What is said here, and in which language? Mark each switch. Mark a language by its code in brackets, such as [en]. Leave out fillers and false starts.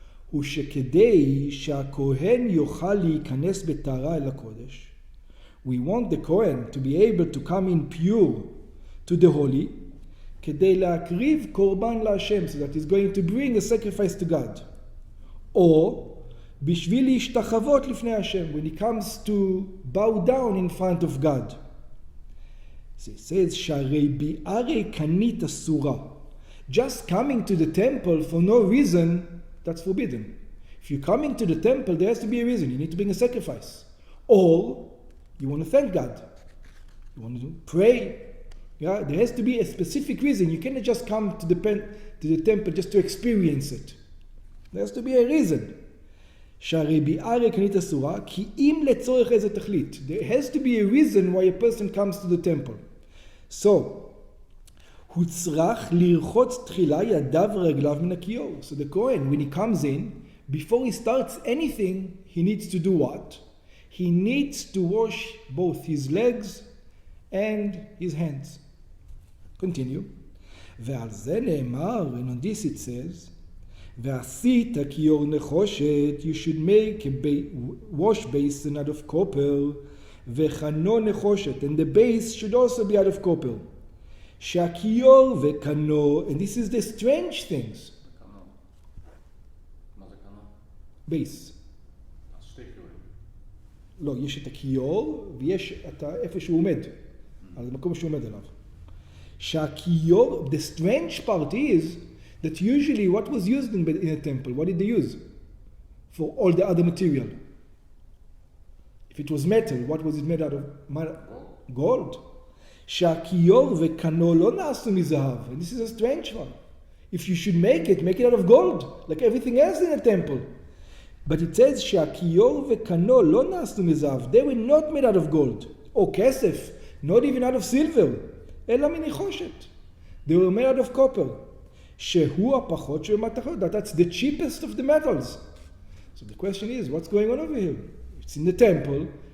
[he] הוא שכדי שהכהן יוכל להיכנס בטהרה אל הקודש, [en] we want the Kohen to be able to come in pure to the holy, [he] כדי להקריב קורבן להשם, [en] so that he's going to bring a sacrifice to God. Or [he] בשביל להשתחוות לפני השם, [en] when he comes to bow down in front of God. So it says, [he] שהרי ביערי קנית אסורה. [en] Just coming to the temple for no reason, that's forbidden. If you're coming to the temple, there has to be a reason. You need to bring a sacrifice. Or you want to thank God. You want to pray. Yeah, there has to be a specific reason. You cannot just come to the temple just to experience it. There has to be a reason. [he] שהרי ביערי קנית אסורה, כי אם לצורך איזה תכלית. [en] There has to be a reason why a person comes to the temple. [he] So, הוא צריך לרחוץ תחילה ידיו ורגליו מן הכיור. [en] So the Kohen, when he comes in, before he starts anything, he needs to do what? He needs to wash both his legs and his hands. Continue. [he] ועל זה נאמר, [en] and on this it says, [he] ועשית כיור נחושת, [en] you should make a wash basin out of copper, [he] וחנו נחושת, [en] and the base should also be out of copper. [he] שהכיור וקנו, [en] and this is the strange things. [he] מה זה קנו? בייס. אז שתי כיורים. לא, יש את הכיור, ויש את איפה שהוא עומד, על המקום שהוא עומד עליו. [en] שהכיור, the strange part is, that usually what was used in a temple, what did they use? For all the other material. If it was metal, what was it made out of? Gold. [he] שהכיור וקנו לא נעשו מזהב. [en] And this is a strange one. If you should make it out of gold, like everything else in a temple. But it says [he] שהכיור וקנו לא נעשו מזהב. [en] They were not made out of gold. or כסף, not even out of silver, [he] אלא מנחושת. [en] They were made out of copper. [he] שהוא הפחות של מתכות. [en] That's the cheapest of the metals. So the question is, what's going on over here? It's in the temple.